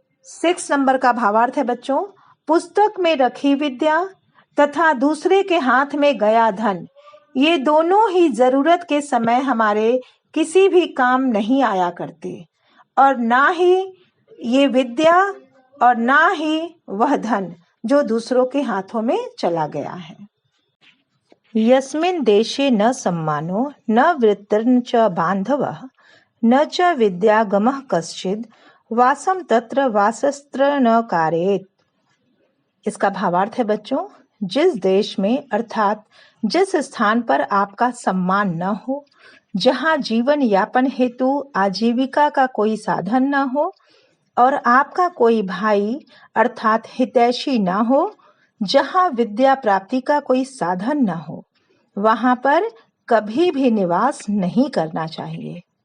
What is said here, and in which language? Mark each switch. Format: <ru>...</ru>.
<hi>6 number का भावार्थ है बच्चों, पुस्तक में रखी विद्या तथा दूसरे के हाथ में गया धन, ये दोनों ही जरूरत के समय हमारे किसी भी काम नहीं आया करते, और ना ही ये विद्या और ना ही वह धन जो दूसरों के हाथों में चला गया है.</hi> <sa>यस्मिन् देशे न सम्मानो न वृत्तिर्न च बान्धवः न च विद्यागमः कश्चिद् वासम तत्र वासस्त्र न कारयेत्.</sa> <hi>इसका भावार्थ है बच्चों, जिस देश में अर्थात जिस स्थान पर आपका सम्मान न हो, जहाँ जीवन यापन हेतु आजीविका का कोई साधन न हो और आपका कोई भाई अर्थात हितैषी न हो, जहाँ विद्या प्राप्ति का कोई साधन न हो, वहां पर कभी भी निवास नहीं करना चाहिए.</hi>